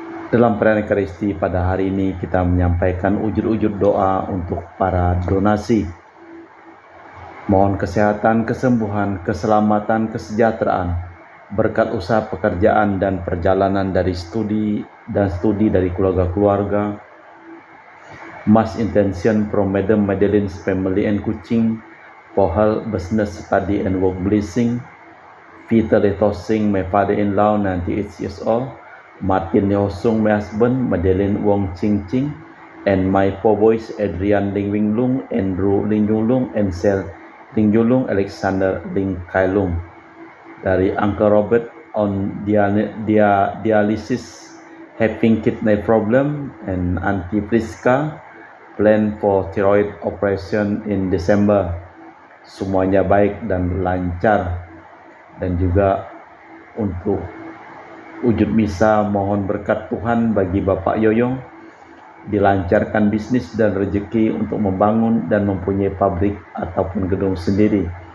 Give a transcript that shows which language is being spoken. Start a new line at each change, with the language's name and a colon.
Indonesian: Dalam perayaan Ekaristi pada hari ini kita menyampaikan ujur-ujur doa untuk para donasi. Mohon kesehatan, kesembuhan, keselamatan, kesejahteraan, berkat usaha pekerjaan dan perjalanan dari studi dari keluarga-keluarga.
English: Mass intention from Madam Madeleine's family and Kuching for her business study and work blessing. Peter Letosing, my father-in-law, 98 years old. Martin Neosung, my husband. Madeleine Wong Ching Ching, and my four boys, Adrian Ling Wing Lung, Andrew Ling Yung Lung, and Sel Ling Yung Lung, Alexander Ling Kai Lung.
Indonesian: Dari
English: Uncle Robert on dialysis, having kidney problem, and Auntie Priska plan for thyroid operation in December.
Indonesian: Semuanya baik dan lancar. Dan juga untuk wujud misa mohon berkat Tuhan bagi Bapak Yoyong, dilancarkan bisnis dan rezeki untuk membangun dan mempunyai pabrik ataupun gedung sendiri.